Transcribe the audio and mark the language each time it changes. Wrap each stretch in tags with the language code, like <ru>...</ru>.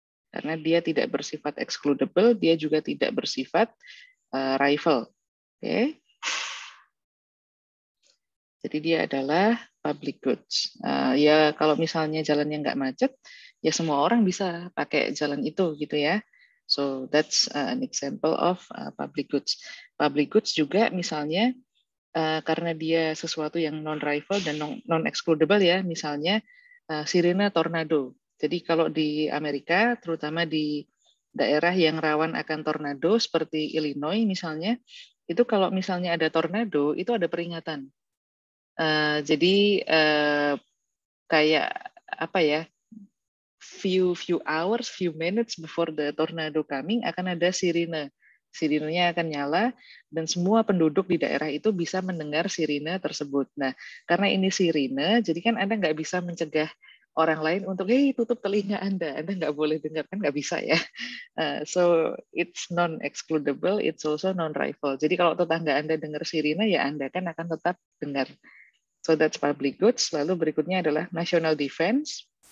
<id>Karena dia tidak bersifat excludable, dia juga tidak bersifat rival. Oke, jadi dia adalah public goods. Ya kalau misalnya jalannya nggak macet, ya semua orang bisa pakai jalan itu gitu ya.</id> <en>So that's an example of public goods.</en> <id>Public goods juga misalnya karena dia sesuatu yang non-rival dan non-excludable ya, misalnya sirene tornado. Jadi kalau di Amerika, terutama di daerah yang rawan akan tornado seperti Illinois misalnya, itu kalau misalnya ada tornado, itu ada peringatan. Jadi kayak apa ya,</id> <en>few hours, few minutes before the tornado coming</en> <id>akan ada sirine. Sirinenya akan nyala dan semua penduduk di daerah itu bisa mendengar sirine tersebut. Nah, karena ini sirine, jadi kan Anda nggak bisa mencegah orang lain untuk, hey tutup telinga Anda nggak boleh dengar, kan nggak bisa ya.</id> <en>So it's non-excludable, it's also non-rival.</en> <id>Jadi kalau tetangga Anda dengar sirine, ya Anda kan akan tetap dengar.</id> <en>So that's public goods.</en> <id>Lalu berikutnya adalah</id> <en>national defense.</en>